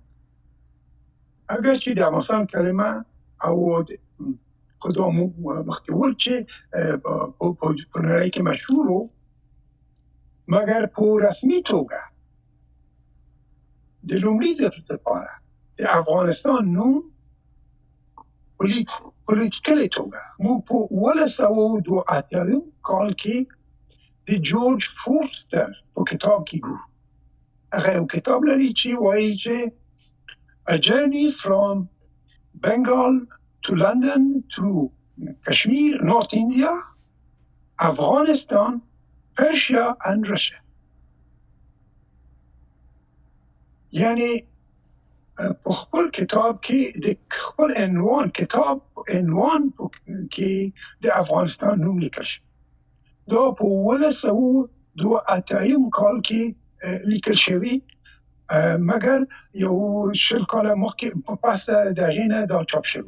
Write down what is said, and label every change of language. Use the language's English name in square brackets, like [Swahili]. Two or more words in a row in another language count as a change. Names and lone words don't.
[Pashto] اگر چې د افغانستان کلمه او خدا مخکې ول چې په نړۍ کې مشهور و، مګر په رسمي توګه د لومړي ځل لپاره د افغانستان نوم پولیټیکلي توګه موږ په 1982 کال کې د جورج فورستر په کتاب کې ګورو. هغه یو کتاب لري چې وایي چې [English] A journey from Bengal to London to Kashmir, North India, Afghanistan, Persia and Russia. [Pashto] یعنی په خپل کتاب کې د خپل عنوان کې د افغانستان نوم لیکل شوی. دا په 1982 کال کې لیکل شوی، مګر یو 20 کاله مخکې پس د هغې نه دا چاپ شوی.